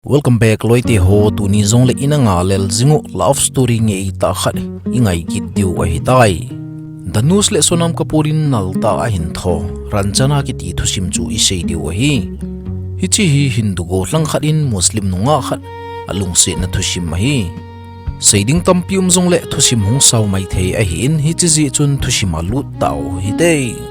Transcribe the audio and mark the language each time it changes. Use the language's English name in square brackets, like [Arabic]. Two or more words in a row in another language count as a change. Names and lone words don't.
[English] Welcome back [Thado Chin] loite ho tu ni zong le inanga lel zingu [English] love story [Thado Chin] nge ita khat ingai ki tiu a hitai danus le sonam kapurin nalta a hin tho ranchana ki ti thusim chu i sei diu hi hichi hi hindu go hlang khatin muslim nunga khat alung se na thusim ma hi seiding tampium zong le thusim hung saw mai thei a hi in hichi ji chun thusim a lut tau hi dei